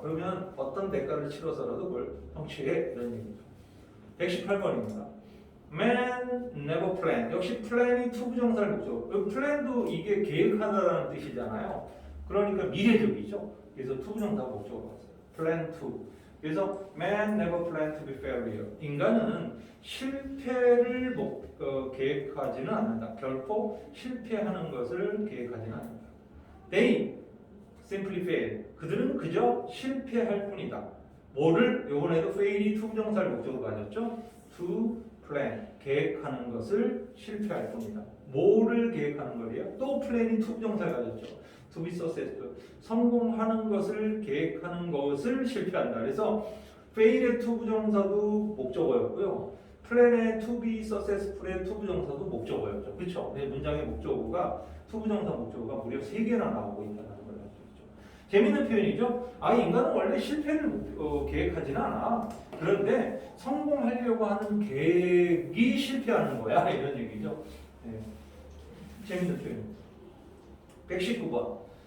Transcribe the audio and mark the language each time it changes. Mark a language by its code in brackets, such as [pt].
[ko] 그러면 어떤 대가를 치러서라도 그걸 성취해 이런 얘기죠. 118번입니다. [en] Man never plan. [ko] 역시 plan이 to 부정사를 목적. plan도 이게 계획하다라는 뜻이잖아요. 그러니까 미래적이죠. 그래서 to 부정사 목적으로 왔어요. [en] plan to. [ko] 그래서 [en] man never plan to be failure. [ko] 인간은 실패를 계획하지는 않는다. 결코 실패하는 것을 계획하지는 않는다. [en] They simply fail. [ko] 그들은 그저 실패할 뿐이다. 뭐를 이번에도 fail이 to 부정사를 목적으로 가졌죠. [en] To plan. [ko] 계획하는 것을 실패할 뿐이다. 뭐를 계획하는 거예요? 또 plan이 to 부정사를 가졌죠. [en] To be successful. [ko] 성공하는 것을 계획하는 것을 실패한다. 그래서 fail의 to 부정사도 목적어였고요. plan의 to be successful의 to 부정사도 목적어였죠. 그렇죠? 문장의 목적어가 to 부정사 목적어가 무려 3개나 나오고 있다는 걸 알 수 있죠. 재밌는 표현이죠. 인간은 원래 실패를 계획하지는 않아. 그런데 성공하려고 하는 계획이 실패하는 거야. 이런 얘기죠. 네. 재밌는 표현입니다. 119번.